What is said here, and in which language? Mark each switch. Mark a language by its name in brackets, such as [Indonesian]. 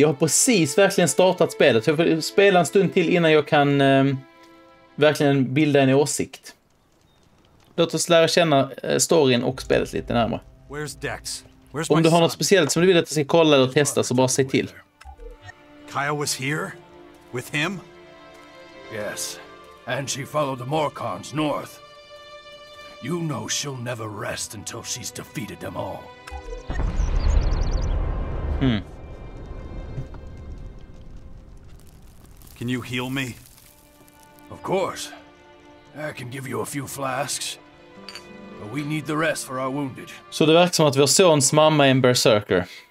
[Swedish] Jag har precis verkligen startat spelet. Jag får spela en stund till innan jag kan verkligen bilda en åsikt. Låt oss lära känna storyn och spelet lite närmare. Om du har något speciellt som du vill att jag ska kolla eller testa så bara säg till. [English] Kaya was here? With him? Yes, and she followed the Morcons north. You know she'll never rest until she's defeated them all. Can you heal me? Of course. I can give you a few flasks. But we need the rest for our wounded. [Swedish] Så det verkar som att vår sons mamma är en berserker.